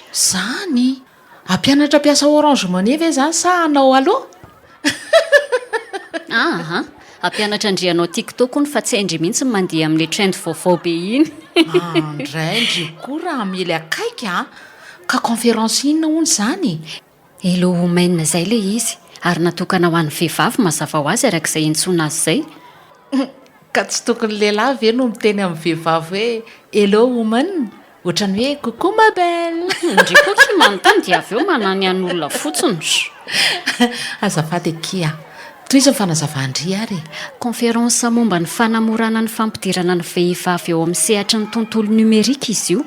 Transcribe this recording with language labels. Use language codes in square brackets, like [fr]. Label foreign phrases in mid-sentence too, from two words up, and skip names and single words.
[mg] Zany ampianatra piasa Orange Money ve zany sa anao aloha? Aha, ampianatra andrianao TikTok hono fa tsy endry mihitsy mandeha amin'ny trend vaovao be iny. Andrendry koa raha mily akaika ka conférence inona hono zany? Hello women zay le izy, ary natokana ho an'ny vehivavy mazava ho azy arak'izay intsona azy zay. Ka tsy tokony lehilahy ve no miteny amin'ny vehivavy hoe [en] hello woman, [mg] ohatrany hoe [fr] coucou ma belle. [mg] Ndrikoky manontany dia avy eo manany an'olona fotsiny. Azafady kia, toy izy ny fanazavandry ary. Conférence momba ny fanamorana ny fampidirana ny vehivavy eo amin'ny sehatry ny tontolo numerika izy io.